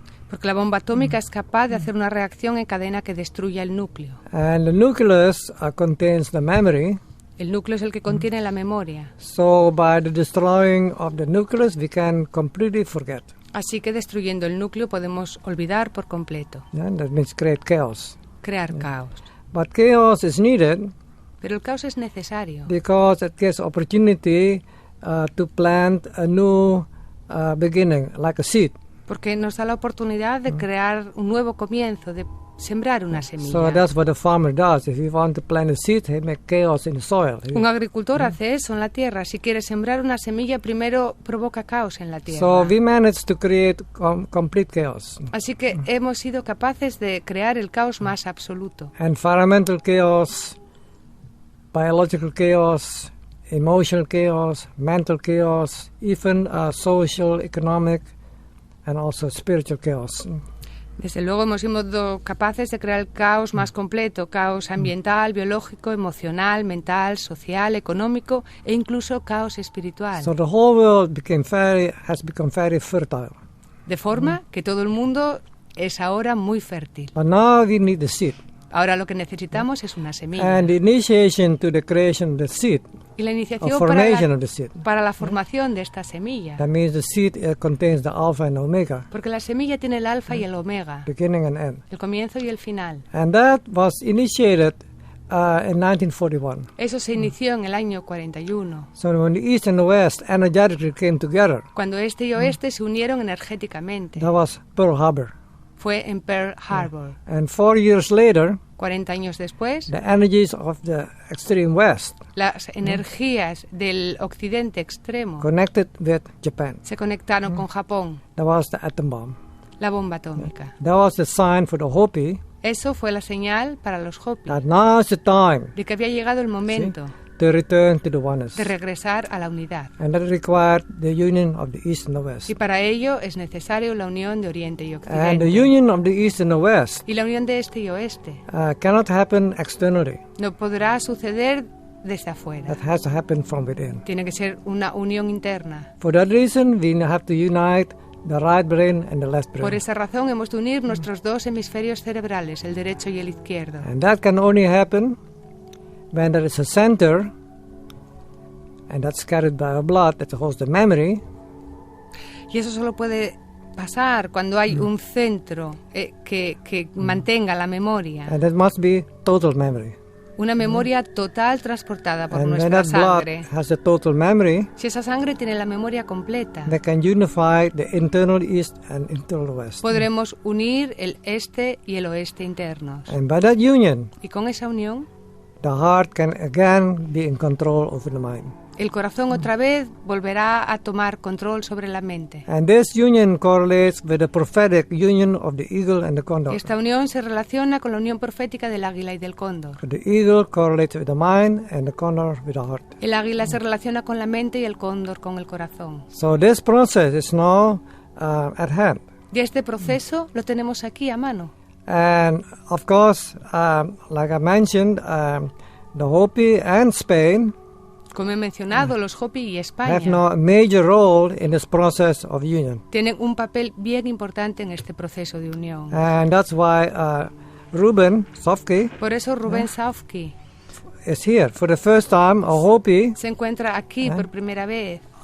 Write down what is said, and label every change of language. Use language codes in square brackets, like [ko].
[es] Porque la bomba atómica es capaz de hacer una reacción en cadena que destruya el núcleo. [en] And the nucleus contains the memory. [es] El núcleo es el que contiene la memoria. [en] So by the destroying of the nucleus, we can completely forget. [es] Así que destruyendo el núcleo podemos olvidar por completo. [en] Yeah, that means create chaos. [es] Crear caos. [en] But chaos is needed [es] Pero el caos es necesario. [en] because it gives opportunity to plant a new beginning, like a seed. [es] Porque nos da la oportunidad de crear un nuevo comienzo, de sembrar una semilla. [en] So that's what a farmer does. If he wants to plant a seed, he makes chaos in the soil. [es] Un agricultor hace eso en la tierra. Si quiere sembrar una semilla, primero provoca caos en la tierra. [en] So we managed to create complete chaos. [es] Así que hemos sido capaces de crear el caos más absoluto. [en] Environmental chaos, biological chaos, emotional chaos, mental chaos, even social, economic, and also spiritual chaos. [es] Desde luego hemos sido capaces de crear el caos más completo, caos ambiental, biológico, emocional, mental, social, económico e incluso caos espiritual. [en] So the whole world has become very fertile. [es] De forma que todo el mundo es ahora muy fértil. [en] But now we need the seed. [es] Ahora lo que necesitamos es una semilla. [en] And the initiation to the creation of the seed, [es] Y la [en] or [es] iniciación [en] formation of the seed. [es] para la formación de esta semilla. [en] That means the seed contains the alpha and omega, [es] Porque la semilla tiene el alfa y el omega, [en] beginning and end. [es] el comienzo y el final. [en] And that was initiated in 1941. [es] Eso se inició en el año 41, [en] So when the East and the West energetically came together, [es] cuando este y oeste se unieron energéticamente. [en] that was Pearl Harbor. [es] Fue en Pearl Harbor. [en] And 4 years later, [es] 40 años después, [en] the energies of the extreme West [es] las energías del occidente extremo [en] connected with Japan. [es] se conectaron con Japón, [en] That was the atom bomb. [es] la bomba atómica. [en] That was the sign for the Hopi [es] Eso fue la señal para los Hopi [en] that now is the time [es] de que había llegado el momento [en] to return to the oneness. [es] de regresar a la unidad. [en] And that required the union of the East and the West. [es] Y para ello es necesario la unión de Oriente y [en] And the [es] Occidente. [en] union of the East and the West [es] Y la unión de Este y Oeste [en] cannot happen externally. [es] no podrá suceder desde afuera. [en] That has to happen from within. [es] Tiene que ser una unión interna. [en] For that reason, we have to unite the right brain and the left brain. [es] Por esa razón hemos de unir nuestros dos hemisferios cerebrales, el derecho y el izquierdo. [en] And that can only happen when there is a center, and that's carried by a blood that holds the memory, [es] Y eso solo puede pasar cuando hay un centro que mantenga la memoria. [en] and that must be total memory. [es] Una memoria total transportada por [en] And when [es] nuestra [en] that blood [es] sangre. [en] has the total memory, [es] Si esa sangre tiene la memoria completa, [en] they can unify the internal East and internal West. [es] podremos unir el este y el oeste internos. [en] And by that union, [es] Y con esa unión, [en] the heart can again be in control over the mind. [es] el corazón otra vez volverá a tomar control sobre la mente. [en] And this union correlates with the prophetic union of the eagle and the condor. [es] Esta unión se relaciona con la unión profética del águila y del cóndor. [en] The eagle correlates with the mind and the condor with the heart. [es] El águila se relaciona con la mente y el cóndor con el corazón. [en] So this process is now at hand. [es] Y este proceso lo tenemos aquí a mano. [en] And of course, like I mentioned, the Hopi and Spain [es] Como he mencionado, los Hopi y [en] have [es] España [en] now a major role in this process of union. [es] tienen un papel bien importante en este proceso de unión. [en] And that's why Ruben Sofke [es] Por eso Rubén Saufki [en] is here. For the first time, a Hopi [es] se encuentra aquí por primera vez